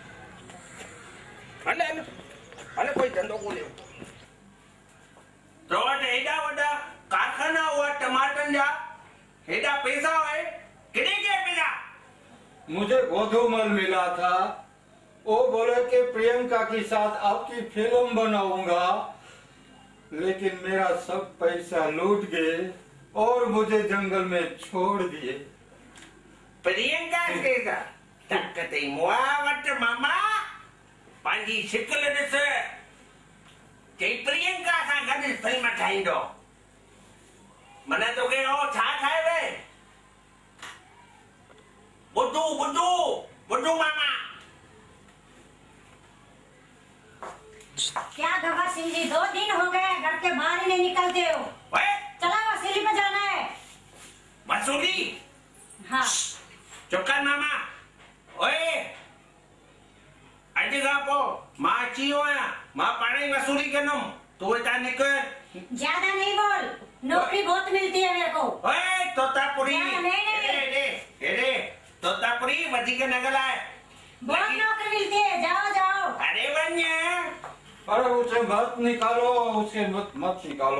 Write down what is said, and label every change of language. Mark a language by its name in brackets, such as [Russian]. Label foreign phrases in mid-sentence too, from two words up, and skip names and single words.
[Sindhi] हले हले हले कोई धंधो ॻोल्हियो तो वटि हेॾा वॾा कारखाना हुआ टमाटनि जा हेॾा पैसा हुए किथे के पैसा [Hindi] मुझे गोधूमल मिला था वो बोले कि प्रियंका के साथ आपकी फिल्म बनाऊंगा लेकिन मेरा सब पैसा लूट गए और मुझे जंगल में छोड़ दिए। प्रियंका के साथ [Sindhi] तकते मुआ वट मामा पांजी शिकल ॾिस चई प्रियंका सां गॾु फिल्म ठाहींदो मन तोखे हो छा ठाहे वे बुद्धू बुद्धू बुद्धू मामा [Hindi] क्या गब्बर सिंह जी 2 दिन हो गए घर के बाहर ही नहीं निकलते हो चला वसूली पे जाना है वसूली हाँ [Sindhi] चुकर मामा ओए अॼु खां पोइ मां अची वियो आहियां मां पाण ई वसूली कंदुमि तूं हितां निकिर [Hindi] ज्यादा नहीं बोल नौकरी बहुत मिलती है मेरे को [Sindhi] ओए तोतापुरी [Hindi] नहीं [Sindhi] एरे तोतापुरी वधीक न ॻाल्हाए [Hindi] बहुत नौकरी मिलती है जाओ जाओ [Sindhi] अरे वञ [Hindi] अरे उसे मत निकालो उसे मत निकालो